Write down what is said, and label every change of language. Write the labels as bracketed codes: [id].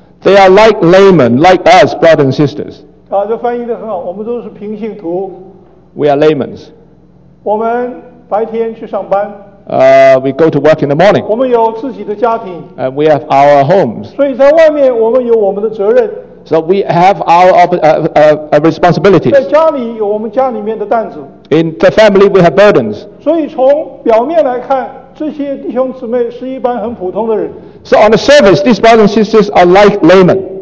[en] They are like laymen, like us, brothers and sisters. [zh] 这翻译得很好, 我们都是平信徒。 [en] We are laymen. [zh] 我们白天去上班。 [en] We go to work in the morning. [zh] 我们有自己的家庭。 [en] And we have our homes. [zh] 所以在外面我们有我们的责任。 [en] So we have our responsibilities. [zh] 在家里有我们家里面的担子。 [en] In the family we have burdens. [zh] 所以从表面来看, 这些弟兄姊妹是一般很普通的人。 [en] So on the surface, these brothers and sisters are like laymen.